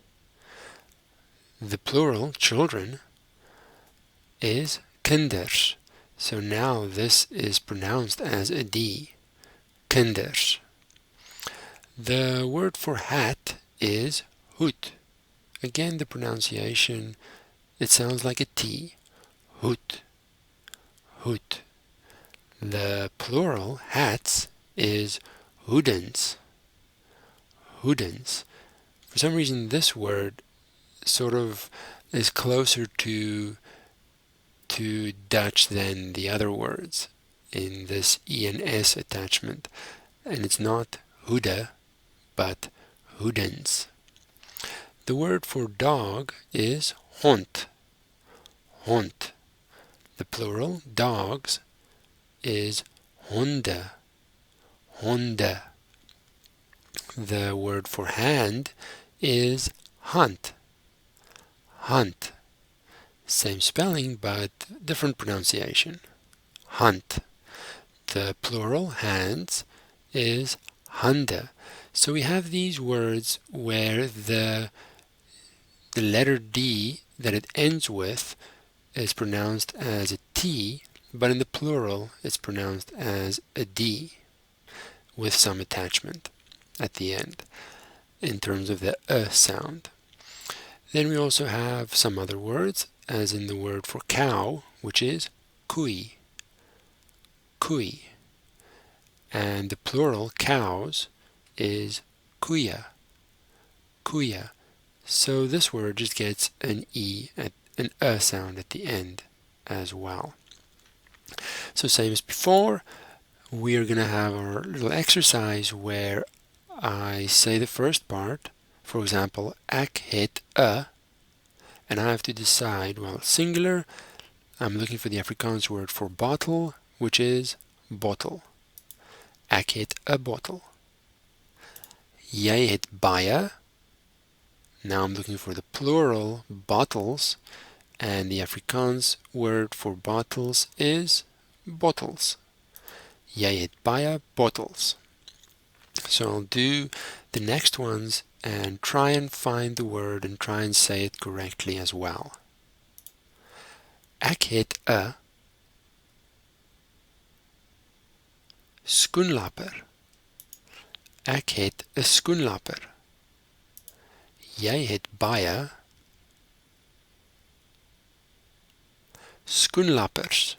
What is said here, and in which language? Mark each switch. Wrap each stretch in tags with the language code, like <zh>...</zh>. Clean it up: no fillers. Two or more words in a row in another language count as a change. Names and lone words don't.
<en>The plural, children, is kinders. So now this is pronounced as a D. Kinders. The word for hat is hoed. Again, the pronunciation, it sounds like a T. Hoed. Hoed. The plural, hats, is hoedens. Hoedens. For some reason, this word sort of is closer to Dutch than the other words in this ENS attachment. And it's not hoede, but hoedens. The word for dog is hond. Hond. The plural, dogs, is honde. Honde. The word for hand is hand. Hand. Same spelling but different pronunciation. Hand. The plural, hands, is hande. So we have these words where the letter D that it ends with is pronounced as a T, but in the plural it's pronounced as a D with some attachment at the end in terms of the sound. Then we also have some other words, as in the word for cow, which is koei. Koei. And the plural, cows, is koeie. Koeie. So this word just gets an E, an sound at the end as well. So same as before, we're gonna have our little exercise where I say the first part. For example,</en> <af>ek het a,</af> <en>and I have to decide, well, singular, I'm looking for the Afrikaans word for bottle, which is bottle.</en> <af>Ek het a bottle. Jy het baie.</af> <en>Now I'm looking for the plural, bottles, and the Afrikaans word for bottles is bottles.</en> <af>Jy het baie bottles.</af> <en>So I'll do the next ones and try and find the word and try and say it correctly as well.</en> <af>Ek het 'n skoenlapper. Ek het 'n skoenlapper. Jy het baie skoenlappers.</af>